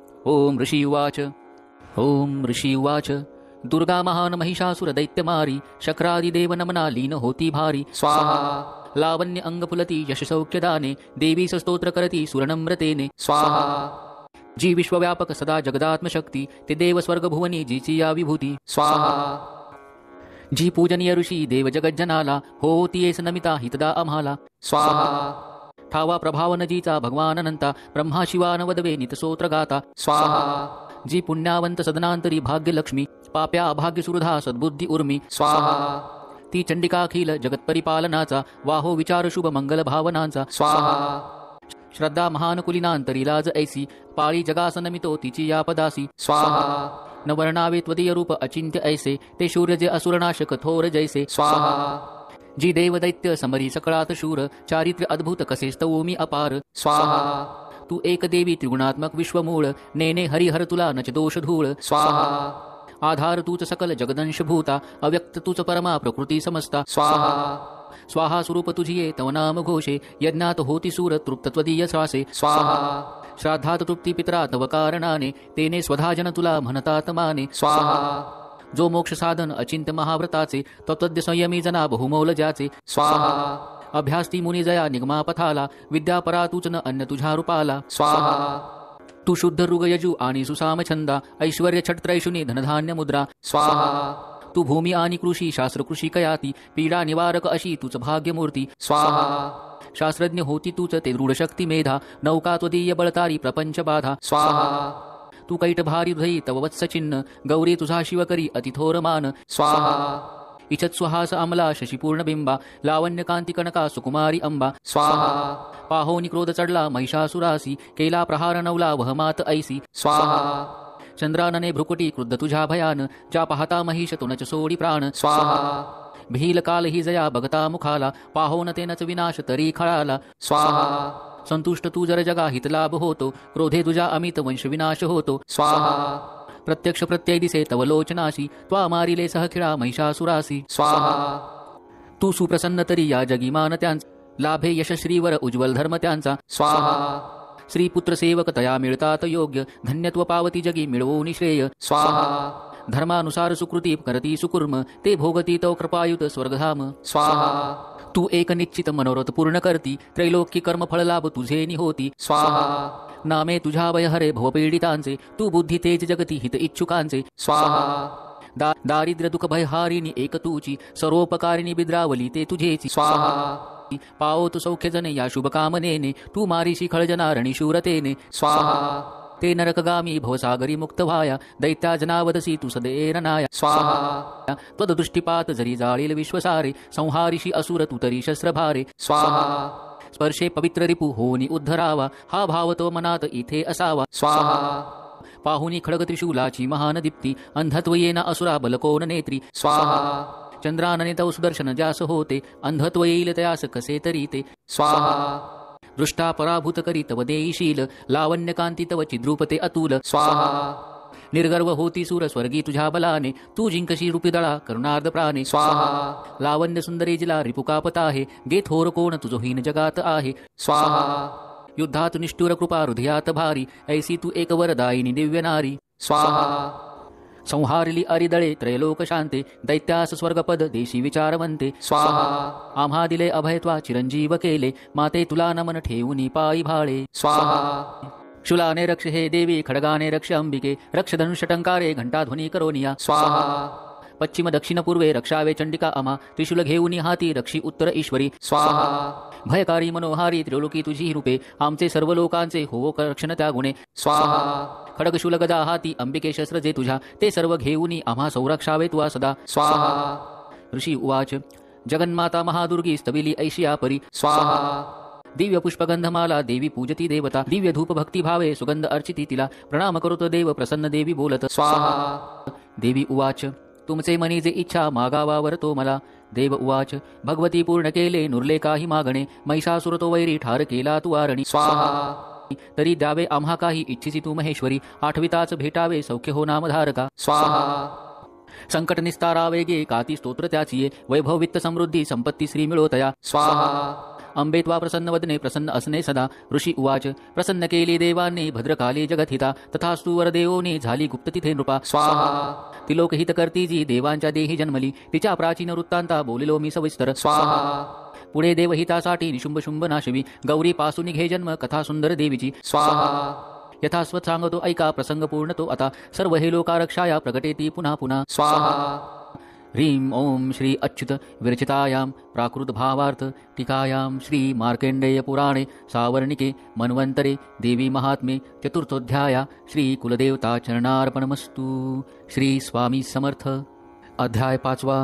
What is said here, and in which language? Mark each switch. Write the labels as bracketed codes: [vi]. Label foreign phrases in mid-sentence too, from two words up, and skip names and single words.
[sa] ओम ऋषी उवाच. ओम ऋषी उवाच. [mr] दुर्गा महान महिषासुर दैत्यमारी शक्रादी देव नमना लीन होती भारी स्वाहा लावण्य अंगपुलती यश सौख्यदाने देवी स्तोत्र करती सुरनम्रतेने स्वाहा जी विश्वव्यापक सदा जगदात्मशक्ती ते देव स्वर्ग भुवनी जीची या विभूती स्वाहा जी पूजनीय ऋषी देव जगज्जनाला होती येस नमिता हितदा आम्हाला स्वाहा ठावा प्रभावन जीचा भगवान अनंता ब्रह्मा शिवान वदवे नितसोत्र गाता स्वाहा जी पुण्यावंत सदनांतरी भाग्यलक्ष्मी पाप्या अभाग्य सुरधा सद्बुद्धी उर्मी स्वाहा ती चंडिकाखिल जगत परिपालनाचा वाहो विचार शुभ मंगल भावनांचा स्वाहा श्रद्धा महान कुलिनांतरी लाज ऐसी पाळी जगासनमितो तिची या पदासी स्वाहा नवर्णावे त्वदीय रूप अचिंत्य ऐसे ते शूर्य जे असुरनाशक थोर जैसे स्वाहा जी देव दैत्य समरी सकळात शूर चारित्र्य अद्भुत कसे स्तवोमी अपार स्वाहा तू एक देवी त्रिगुणात्मक विश्वमूळ नेने हरिहर तुला नच दोष धूळ स्वाहा आधार तूच सकल जगदंश भूता अव्यक्त तूच परमा प्रकृती समस्ता स्वाहा स्वाहा स्वरूप तुझिये तव नाम घोषे यज्ञात होती सूर तृप्त त्वदीय श्वासे स्वाहा श्राद्धात तृप्ती पित्रा तव कारणाने तेने स्वधाजन तुला म्हणतात माने स्वाहा जो मोक्ष साधन अचिंत्य महाव्रताचे तत्वद्य संयमी जना बहुमौल ज्याचे स्वाहा अभ्यासती मुनी जया निगमा पथाला विद्या परा तूच न अन्य तुझ्या रूपाला स्वाहा तू शुद्ध ऋग यजू आणि सुसाम छंदा ऐश्वर्य छट त्रैशुनी धनधान्य मुद्रा स्वाहा तू भूमी आणि कृषी शास्त्र कृषी कयाती पीडा निवारक अशी तुझ भाग्यमूर्ती स्वाहा शास्त्रज्ञ होती तूच ते दृढ शक्ती मेधा नौका त्वदीय बळतारी प्रपंच बाधा स्वाहा तू कैट भारी हृदयी तव वत्स चिन्ह गौरी तुझा शिवकरी अतिथोर मान स्वाहा इच्छत सुहास अमला शशिपूर्ण बिंबा लावण्य कांती कनका सुकुमारी अंबा स्वाहा पाहोनी क्रोध चढला महिषासुरासी केला प्रहार नवला वहमात ऐसी स्वाहा चंद्रानने भ्रुकुटी क्रुद्ध तुझ्या भयान ज्या पाहता महिष तुनच सोडी प्राण स्वाहा भील काल ही जया बघता मुखाला पाहोन तेनच विनाश तरी खळाला स्वाहा संतुष्ट तू जर जगा हित लाभ होतो क्रोधे तुझा अमित वंश विनाश होतो स्वाहा प्रत्यक्ष प्रत्यय दिसे तव लोचनाशी त्वा मारिले सहखिळा महिषासुरासी स्वाहा तू सुप्रसन्न तरी या जगी मान त्यांचा लाभे यश श्रीवर उज्ज्वल धर्म त्यांचा स्वाहा श्रीपुत्र सेवक तया मिळतात योग्य धन्यत्व पावती जगी मिळवून श्रेय स्वाहा धर्मानुसार सुकृती करती सुकुर्म ते भोगती तो कृपायुत स्वर्गधाम स्वाहा तू एक निश्चित मनोरथ पूर्ण करती त्रैलोक्य कर्म फळ लाभ तुझे निहोती स्वाहा नामे तुझ्या वय हरे भवपीडितांचे तू बुद्धी तेज जगती हित इच्छुकांचे स्वाहा दारिद्र्य दुःख भयहारिणी एक तूची सर्वोपकारिणी बिद्रावली ते तुझेची स्वाहा पाओ तू सौख्य जने या शुभकामनेने तू मारीशी खळजना रणिशूरतेने स्वाहा ते नरकगामी भवसागरी मुक्त व्हाया दैत्या जनावदसी तू सदेरनाया स्वाहा त्वदृष्टिपात जरी जाळील विश्वसारे संहारिषी असुर तू तरी शस्त्रभारे स्वाहा स्पर्शे पवित्र रिपू होनी उद्धरावा हा भाव तो मनात इथे असावा स्वाहा पाहुनी खडग त्रिशूलाची महान दीप्ती अंधत्व येना असुरा बलकोन नेत्री स्वाहा चंद्रानने तव सुदर्शन जास होते अंधत्व येईल तयास कसे तरी ते स्वाहा दृष्टा पराभूत करी तव देईशील लावण्य कांती तव चिद्रूपते अतुल स्वाहा निर्गर्व होती सूर स्वर्गी तुझ्या बलाने तू जिंकशी रूपी दळा करुणार्ध प्राणे स्वाहा लावण्य सुंदरी जिला रिपुकापत आहे गे थोर कोण तुझो हीन जगात आहे स्वाहा युद्धात निष्ठुर कृपा हृदयात भारी ऐसी तू एक वरदायिनी दिव्य नारी स्वाहा संहारिली अरिदळे त्रैलोक शांते दैत्यास स्वर्गपद देशी विचारवंते स्वाहा आम्हा दिले अभयत्वा चिरंजीव केले माते तुला नमन ठेवूनी पायी भाळे स्वाहा शुलाने रक्ष हे देवी खडगाने रक्ष अंबिके रक्ष धनुष्यटंकारे घंटाध्वनी करोनिया स्वाहा पश्चिम दक्षिण पूर्वे रक्षावे चंडिका अमा त्रिशूल घेऊनी हाती रक्षी उत्तर ईश्वरी स्वाहा भयकारी मनोहारी त्रिलोकी तुझी रूपे आमचे सर्व लोकांचे होवो रक्षण त्या गुणे स्वाहा खडगशूल गदा हाती अंबिके शस्त्र जे तुझ्या ते सर्व घेऊनी आम्हा संरक्षावे तुवा सदा स्वाहा [sa] ऋषी उवाच [mr] जगन्माता महादुर्गी स्तविली ऐशिया परी स्वाहा दिव्य पुष्पगंधमाला देवी पूजती देवता दिव्य धूप भक्ती भावे सुगंध अर्चिती तिला प्रणाम करोत देव प्रसन्न देवी बोलत स्वाहा [sa] देवी उवाच [mr] तुमचे मनी जे इच्छा मागावावर तो मला [sa] देव उवाच [mr] भगवती पूर्ण केले नुरले काही मागणे महिषासुर तो वैरी ठार केला तू आरणी स्वाहा तरी द्यावे आम्हा काही इच्छिसी तू महेश्वरी आठविताच भेटावे सौख्य हो नामधारका स्वाहा संकट निस्तारावे गे काती स्तोत्र त्याची वैभव वित्त समृद्धी संपत्ती श्री मिळोतया स्वाहा अंबे त्वा प्रसन्नवदने प्रसन्न असने सदा. [sa] ऋषी उवाच [mr] प्रसन्न केली देवांनी भद्रकाली जगतहिता. तथास्तु वरदेवोनी झाली गुप्त तिथे नृपा. स्वाहा तिलोकहित करती जी देवांच्या देही जन्मली. तिच्या प्राचीन वृत्तांता बोलिलो मी सविस्तर. स्वाहा पुढे देवहितासाठी निशुंभ शुंभ नाशवी. गौरी पासून घे जन्म कथा सुंदर देवीची. स्वाहा यथास्वत सांगतो ऐका प्रसंग पूर्ण तो आता. सर्व हे लोकारक्षाया प्रकटेती पुन्हा पुन्हा. [sa] स्वाहा ह्रीं ओम श्री अच्युत विरचितायां प्राकृत भावार्थ टीकायां श्री मार्कंडेय पुराणे सावर्णिके मन्वंतरे देवी महात्मे चतुर्थोध्याया श्री कुलदेवता चरणार्पणमस्तु. [mr] श्री स्वामी समर्थ. अध्याय 5.